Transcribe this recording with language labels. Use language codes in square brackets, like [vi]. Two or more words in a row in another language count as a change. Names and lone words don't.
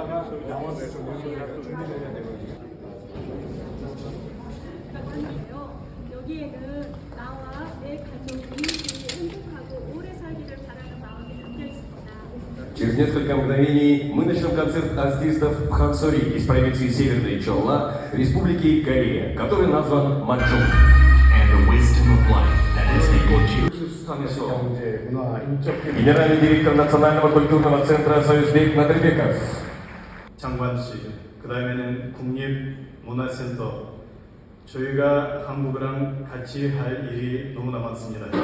[ko] 여기에는 나와 내 가족이 행복하고 오래 살기를 바라는 마음이 담겨 있습니다. [ru] Через несколько мгновений мы начнем концерт артистов Пхаксори из провинции Северная Чолла, Республики Корея, который назван Манчжоу. [en] And the wisdom of life that has enabled you. [ko] 경제, 문화, 인적 [ru] Генеральный директор Национального культурного центра Союзбек Надырбеков. [ko] 장관실, 그 다음에는 국립문화센터. 저희가 한국이랑 같이 할 일이 너무나 많습니다.